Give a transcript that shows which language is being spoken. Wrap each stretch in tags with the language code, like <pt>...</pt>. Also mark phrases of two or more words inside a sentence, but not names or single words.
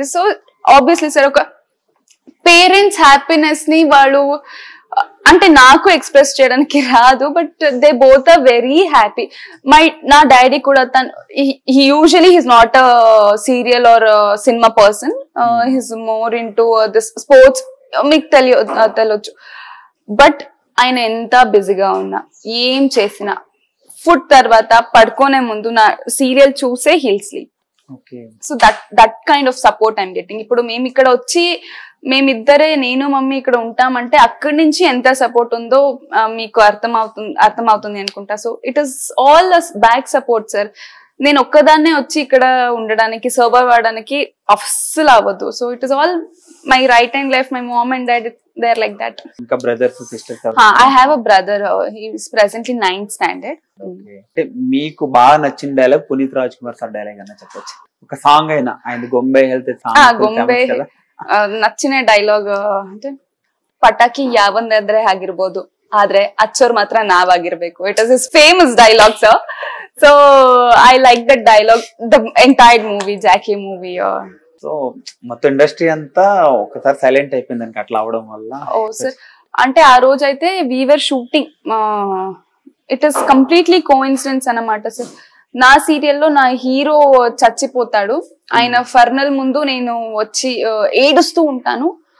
<en>so obviously sir, ఒక parents happiness</en> <te>ని వాళ్ళు అంటే నాకు</te> <en>express</en> <te>చేయడానికి రాదు,</te> <en>but they both are very happy.</en> <te>నా డాడీ కూడా</te> <en>usually he's not a serial or cinema person, he's more into this sports.</en> <te>మీకు తెలియచ్చు. బట్ ఆయన ఎంత బిజీగా ఉన్నా, ఏం చేసినా, ఫుడ్ తర్వాత పడుకోనే ముందు నా సీరియల్ చూసే</te> <en>he'll sleep. so that kind of support I'm getting.</en> <te>ఇప్పుడు మేము ఇక్కడ వచ్చి మేమిద్దరే, నేను మమ్మీ ఇక్కడ ఉంటామంటే అక్కడి నుంచి ఎంత సపోర్ట్ ఉందో మీకు అర్థమవుతుంది అనుకుంటా.</te> <en>so it is all back support sir.</en> <te>నేను ఒక్కదాన్నే వచ్చి ఇక్కడ ఉండడానికి, సర్వైవ్ అవడానికి అస్సలు అవ్వదు.</te> <en>so it is all my right and left, my mom and dad, they are like that.</en> <te>ఇంకా</te> <en>brothers sisters? I have a brother, he is presently 9th standard.</en> <te>అంటే మీకు బాగా నచ్చిన డైలాగ్ పునీత్ రాజ్ కుమార్ సార్ డైలాగ్ అన్న చెప్పొచ్చు, ఒక సాంగ్ అయినా. ఆయన గొంబే</te> <en>health song</en> <kn>గొంబೆ ನಚ್ಚಿನ ಡೈಲಾಗ್ అంటే ಪಟಾಕಿ ಯಾವಂದ್ರೆ ಆಗಿರ್ಬೋದು, ಆದ್ರೆ ಅಚ್ಚೋರ್ ಮಾತ್ರ ನಾವಾಗಿರ್ಬೇಕು.</kn> <en>it is his famous dialogue sir. so I like that dialogue the entire movie, Jackie movie.</en> <te>సో మొత్తం ఇండస్ట్రీ అంతా ఒకసారి సైలెంట్ అయిపోయింది దానికి అట్లా అవడం వల్ల. ఓ సార్, అంటే ఆ రోజు అయితే వీవర్ షూటింగ్,</te> <en>it is completely coincidence</en> <te>అన్నమాట సార్. నా సీరియల్లో నా హీరో చచ్చిపోతాడు, ఆయన ఫర్నల్ ముందు నేను వచ్చి ఏడుస్తూ ఉంటాను.</te>